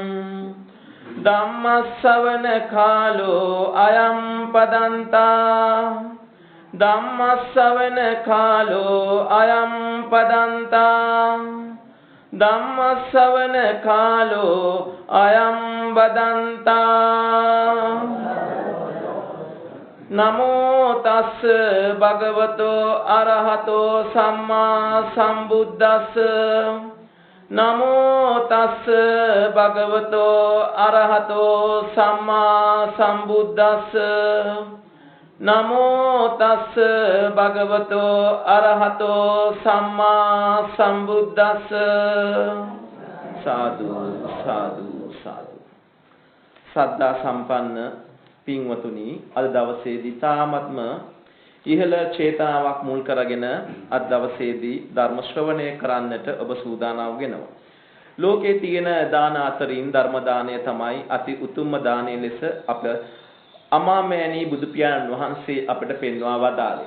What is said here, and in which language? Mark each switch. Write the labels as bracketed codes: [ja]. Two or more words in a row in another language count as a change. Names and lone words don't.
[pi] धम्मश्रवण कालो अयं पदन्ता धम्मश्रवण कालो अयं पदन्ता धम्मश्रवण कालो अयं वदन्ता नमो तस् भगवतो अरहतो सम्मा सम्बुद्धस्स नमो तस् भगवतो अरहतो सम्मा सम्बुद्धस्स नमो तस् भगवतो अरहतो सम्मा सम्बुद्धस्स साधु साधु साधु [si] ශ්‍රද්ධා සම්පන්න පින්වතුනි අද දවසේදී තාමත්ම ඉහළ චේතනාවක් මුල් කරගෙන අද දවසේදී ධර්ම ශ්‍රවණය කරන්නට ඔබ සූදානම් වෙනවා. ලෝකයේ තියෙන දාන අතරින් ධර්ම දානය තමයි අති උතුම්ම දානය ලෙස අප අමාමෑණී බුදු පියාණන් වහන්සේ අපට පෙන්වා වදාළේ.